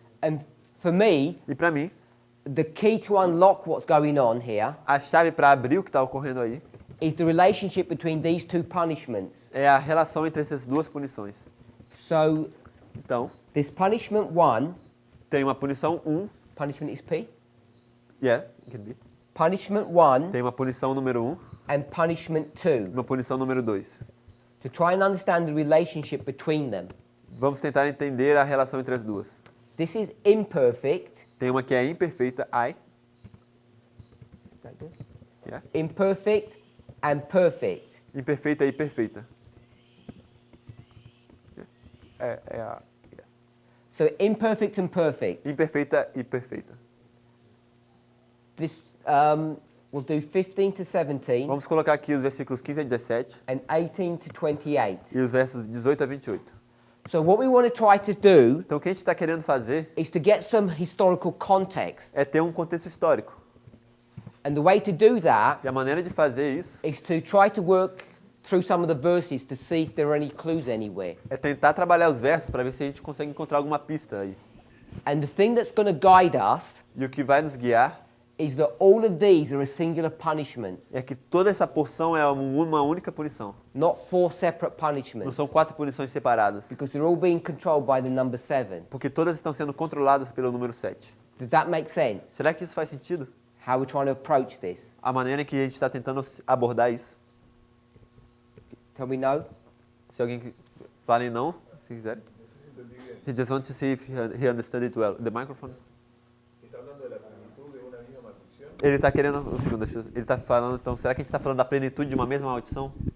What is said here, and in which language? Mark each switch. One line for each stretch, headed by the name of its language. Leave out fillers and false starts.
English: And for me,
Portuguese: E para mim,
English: the key to unlock what's going on here
Portuguese: a chave para abrir o que está ocorrendo aí
English: is the relationship between these 2 punishments.
Portuguese: é a relação entre essas duas punições.
English: So
Portuguese: Então,
English: this punishment 1,
Portuguese: tem uma punição 1,
English: punishment is P, it can be. punishment 1
Portuguese: Tem uma punição número 1,
English: and punishment 2,
Portuguese: uma punição número 2.
English: to try and understand the relationship between them.
Portuguese: Vamos tentar entender a relação entre as duas.
English: This is imperfect.
Portuguese: Tem uma que é imperfeita, I.
English: Is that good? Yeah. Imperfect and perfect.
Portuguese: Imperfeita e perfeita.
English: Yeah. So imperfect and perfect.
Portuguese: Imperfeita e perfeita.
English: This we'll do 15 to 17
Portuguese: Vamos colocar aqui os versículos 15 a 17
English: and 18 to 28.
Portuguese: e os versos 18 a 28.
English: So what we want to try to do
Portuguese: Então o que a gente está querendo fazer
English: is to get some historical context.
Portuguese: é ter um contexto histórico.
English: And the way to do that
Portuguese: E a maneira de fazer isso
English: is to try to work through some of the verses to see if there are any clues anywhere.
Portuguese: é tentar trabalhar os versos para ver se a gente consegue encontrar alguma pista aí.
English: And the thing that's going to guide us
Portuguese: E o que vai nos guiar
English: is that all of these are a singular punishment,
Portuguese: é que toda essa porção é uma única punição.
English: not 4 separate
Portuguese: Não
English: punishments,
Portuguese: são 4 punições separadas,
English: because they're all being controlled by the number 7.
Portuguese: porque todas estão sendo controladas pelo número 7.
English: Does that make sense?
Portuguese: Será que isso faz sentido?
English: How we're trying to approach this?
Portuguese: A maneira em que a gente está tentando abordar isso?
English: Tell me no?
Portuguese: Se alguém fala em não, se quiser.
English: He just wants to see if he understood it well. The microphone.
Portuguese: Ele está querendo, um segundo, ele está falando, então, será que a gente está falando da plenitude de uma mesma maldição?